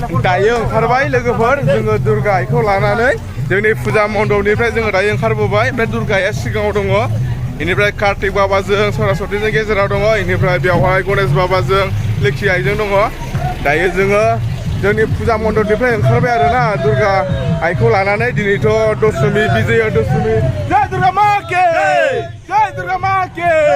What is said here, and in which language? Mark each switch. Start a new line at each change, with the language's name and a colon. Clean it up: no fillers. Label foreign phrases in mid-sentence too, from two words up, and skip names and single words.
Bodo: दायो ओंखारबाय लोगोफोर जोङो दुर्गा आइखौ लानानै जोंनि फुजा मण्डपनिफ्राय जोङो दायो ओंखारबोबाय ओमफ्राय दुर्गा आइया सिगाङाव दङ बेनिफ्राय कार्तिक बाबाजों सरस्वतीजों गेजेराव दङ बेनिफ्राय बेवहाय गणेश बाबाजों लोक्षि आइजों दङ दायो जोङो जोंनि फुजा मण्डपनिफ्राय ओंखारबाय आरोना दुर्गा आइखौ लानानै दिनैथ' दशमी बिजया दशमी
Hindi: जय दुर्गा मा के जय दुर्गा मा के